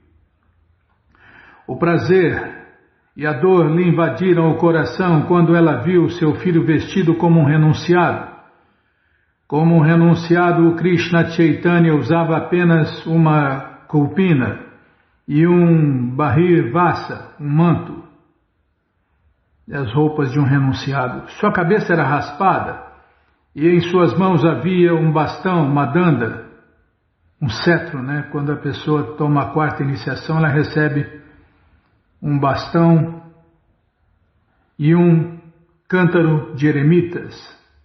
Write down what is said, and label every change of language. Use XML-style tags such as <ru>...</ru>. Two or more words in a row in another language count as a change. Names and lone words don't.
<pt>O prazer e a dor lhe invadiram o coração quando ela viu seu filho vestido como um renunciado. Como um renunciado, o Krishna Chaitanya usava apenas uma kulpina e um</pt> <sa>bahir vasa,</sa> <pt>um manto, as roupas de um renunciado. Sua cabeça era raspada e em suas mãos havia um bastão, uma danda, um cetro, né? Quando a pessoa toma a quarta iniciação, ela recebe um bastão e um cântaro de eremitas.</pt>